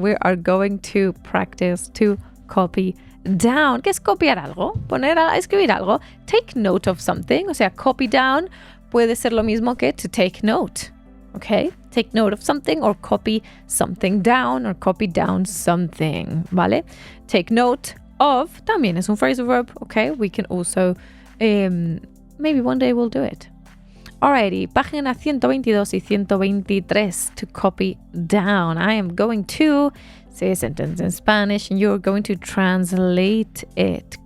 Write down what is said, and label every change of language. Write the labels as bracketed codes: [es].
[en] We are going to practice to copy down. [es] ¿Qué es copiar algo? Escribir algo. [en] Take note of something. [es] O sea, copy down puede ser lo mismo que [en] to take note. Okay? Take note of something or copy something down or copy down something. [es] ¿Vale? [en] Take note of [es] también es un [en] phrasal verb. Okay? We can also, maybe one day we'll do it. Alrighty, [es] página 122 y 123 [en] to copy down. I am going to say a sentence in Spanish and you're going to translate it.